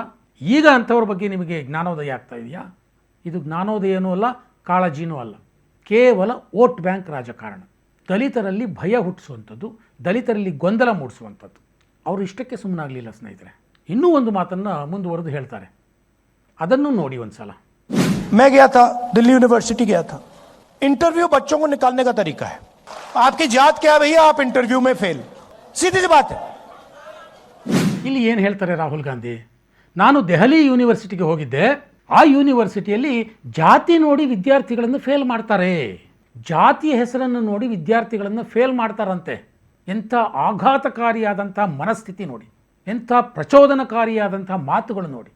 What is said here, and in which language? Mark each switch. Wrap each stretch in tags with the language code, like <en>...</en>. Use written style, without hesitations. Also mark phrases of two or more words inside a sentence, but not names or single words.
<kn>ಈಗ ಅಂಥವ್ರ ಬಗ್ಗೆ ನಿಮಗೆ ಜ್ಞಾನೋದಯ ಆಗ್ತಾ ಇದೆಯಾ? ಇದು ಜ್ಞಾನೋದಯನೂ ಅಲ್ಲ, ಕಾಳಜಿನೂ ಅಲ್ಲ, ಕೇವಲ</kn> <en>vote bank</en> <kn>ರಾಜಕಾರಣ. ದಲಿತರಲ್ಲಿ ಭಯ ಹುಟ್ಟಿಸುವಂಥದ್ದು, ದಲಿತರಲ್ಲಿ ಗೊಂದಲ ಮೂಡಿಸುವಂಥದ್ದು. ಅವರು ಇಷ್ಟಕ್ಕೆ ಸುಮ್ಮನಾಗಲಿಲ್ಲ ಸ್ನೇಹಿತರೆ. ಇನ್ನೂ ಒಂದು ಮಾತನ್ನು ಮುಂದುವರೆದು ಹೇಳ್ತಾರೆ, ಅದನ್ನು ನೋಡಿ ಒಂದು ಸಲ.</kn> <hi>मैं गया था, दिल्ली यूनिवर्सिटी गया था. इंटरव्यू बच्चों को निकालने का तरीका है. आपकी जात क्या है भैया, आप इंटरव्यू में फेल, सीधी सी बात है.</hi> <kn>ಇಲ್ಲಿ ಏನು ಹೇಳ್ತಾರೆ ರಾಹುಲ್ ಗಾಂಧಿ? ನಾನು ದೆಹಲಿ ಯೂನಿವರ್ಸಿಟಿಗೆ ಹೋಗಿದ್ದೆ. ಆ ಯೂನಿವರ್ಸಿಟಿಯಲ್ಲಿ ಜಾತಿ ನೋಡಿ ವಿದ್ಯಾರ್ಥಿಗಳನ್ನು ಫೇಲ್ ಮಾಡ್ತಾರೆ. ಜಾತಿಯ ಹೆಸರನ್ನು ನೋಡಿ ವಿದ್ಯಾರ್ಥಿಗಳನ್ನು ಫೇಲ್ ಮಾಡ್ತಾರಂತೆ. ಎಂಥ ಆಘಾತಕಾರಿಯಾದಂಥ ಮನಸ್ಥಿತಿ ನೋಡಿ, ಎಂಥ ಪ್ರಚೋದನಕಾರಿಯಾದಂಥ ಮಾತುಗಳು ನೋಡಿ.</kn>